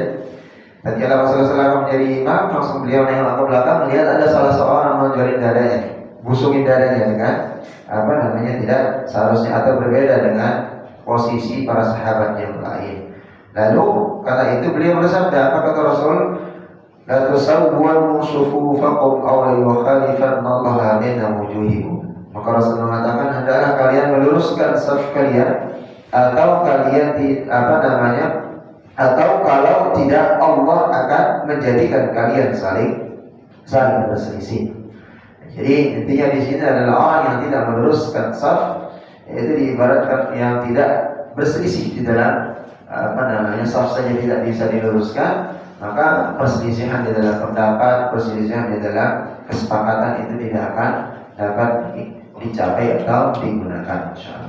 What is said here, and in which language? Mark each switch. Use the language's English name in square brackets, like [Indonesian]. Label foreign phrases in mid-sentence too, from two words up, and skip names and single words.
[Indonesian] Tatkala Rasulullah SAW menjadi imam, langsung beliau nengok ke belakang, melihat ada salah seorang nonjolin dadanya, busungin dadanya dengan tidak seharusnya atau berbeda dengan posisi para sahabat yang lain. Lalu kata itu beliau bersabda, apa kata Rasul? [Arabic] لتسون صفوفكم أو ليخالفن الله بين وجوهكم. [Indonesian] Maka Rasul mengatakan, hendaklah kalian meluruskan saf kalian, atau kalian atau kalau tidak Allah akan menjadikan kalian saling berselisih. Jadi intinya di sini adalah orang yang tidak meluruskan saf, yaitu diibaratkan yang tidak berselisih di dalam saf saja tidak bisa diluruskan, maka perselisihan di dalam pendapat, perselisihan di dalam kesepakatan itu tidak akan dapat dicapai atau digunakan, insyaallah.